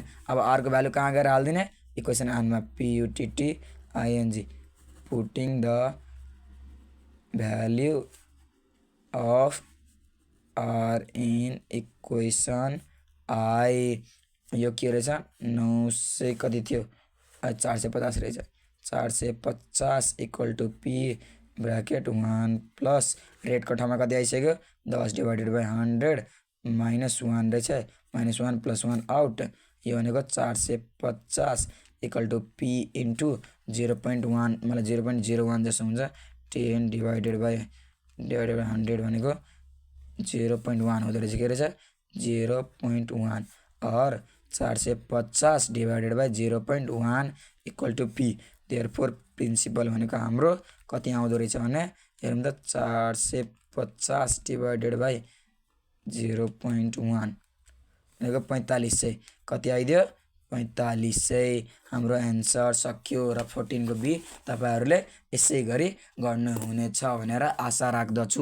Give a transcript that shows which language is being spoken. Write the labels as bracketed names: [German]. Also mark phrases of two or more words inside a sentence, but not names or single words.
[Nepali] अब आर को भ्यालु कहाँ गएर हाल्दिने इक्वेसन आनमा [English] PUTTING putting the value of R in equation I [Nepali] यो के रहेछ 900 कति थियो 450 रहेछ 450 इक्वल [English] two P bracket 1 plus rate [Nepali] को ठाउँमा कति आइसक्यो 10 [English] divided by 100 minus 1 [Nepali] रहेछ [English] minus 1 plus 1 [Nepali] आउट यो भनेको 450 [English] equal to P into 0.1 [Nepali] मतलब 0.01 जस्तो हुन्छ 10 [English] divided by [Nepali] 100 भनेको 0.1 हुँदो रहेछ के रहेछ 0.1 और 450 [English] divided by 0.1 equal to P therefore principal [Nepali] भनेको हाम्रो कति आउँदो रहेछ भने हेरौँ त 450 [English] divided by 0.1 [Nepali] भनेको 4500 कति आइदियो 4500 हाम्रो एन्सर सक्यो र 14 को बी तपाईहरुले यसै गरी गर्नुहुनेछ भनेर आशा राख्दछु।